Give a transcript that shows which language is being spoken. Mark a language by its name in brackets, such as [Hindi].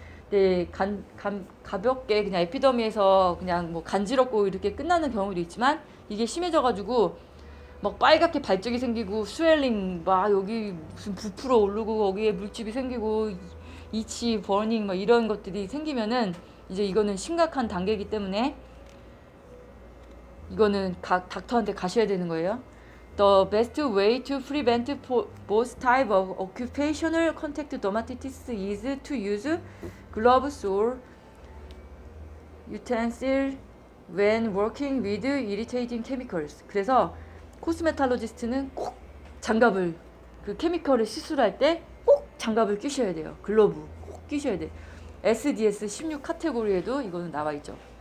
[Korean] 네, 가볍게 그냥 에피더미에서 그냥 뭐 간지럽고 이렇게 끝나는 경우도 있지만 이게 심해져가지고 막 빨갛게 발적이 생기고 스웰링 막 여기 무슨 부풀어 오르고 거기에 물집이 생기고 이치, 버닝 막 이런 것들이 생기면은 이제 이거는 심각한 단계이기 때문에 이거는 닥터한테 가셔야 되는 거예요. [English] The best way to prevent both type of occupational contact dermatitis is to use gloves or utensils when working with irritating chemicals. [Korean] 그래서 코스메탈로지스트는 꼭 장갑을, 그 케미컬을 시술할 때 꼭 장갑을 끼셔야 돼요. 글러브 꼭 끼셔야 돼. SDS 16 카테고리에도 이거는 나와 있죠.